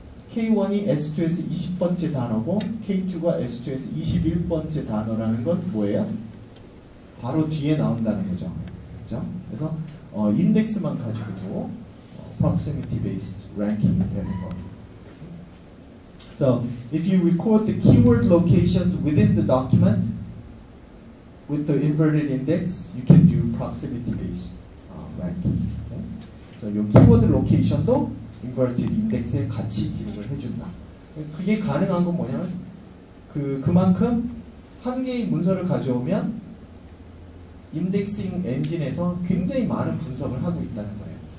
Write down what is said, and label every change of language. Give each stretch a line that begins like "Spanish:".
Korean: K1이 S2에서 20번째 단어고 K2가 S2에서 21번째 단어라는 건 뭐예요? 바로 뒤에 나온다는 거죠. 그죠? 그래서 인덱스만 가지고도 proximity based ranking이 되는 겁니다.
English: So if you record the keyword locations within the document with the inverted index, you can do proximity based ranking. Okay?
Korean: So 이 키워드 로케이션도 inverted index에 같이 기록을 해준다. 그게 가능한 건 뭐냐면 그만큼 한 개의 문서를 가져오면 인덱싱 엔진에서 굉장히 많은 분석을 하고 있다는 거예요.